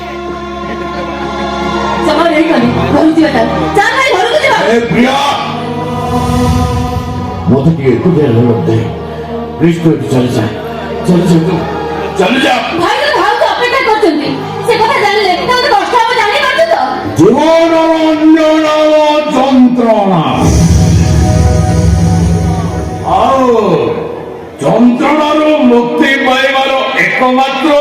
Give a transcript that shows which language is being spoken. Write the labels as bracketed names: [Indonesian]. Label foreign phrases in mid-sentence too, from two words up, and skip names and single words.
[Odia] ସମୟ ହେଇଗଲି ଘରକୁ ଯିବା ଚାଲ ଭାଇ ଘରକୁ ଯିବା ମତେ ଟିକେ ଏକୁଟିଆ ଦେ ପ୍ଲିଜ ତୁ ଏଠି ଚାଲିଯା ଭାଇ ଭାଉଜ ଅପେକ୍ଷା କରୁଛନ୍ତି ସେ କଥା ଜାଣିଲେ କେତେ କଷ୍ଟ ହବ ଜାଣିପାରୁଛୁ ତ [Bangla] জীবন রঞ্জন যন্ত্রণা [Odia] ଆଉ ଯନ୍ତ୍ରଣାରୁ ମୁକ୍ତି ପାଇବାର ଏକମାତ୍ର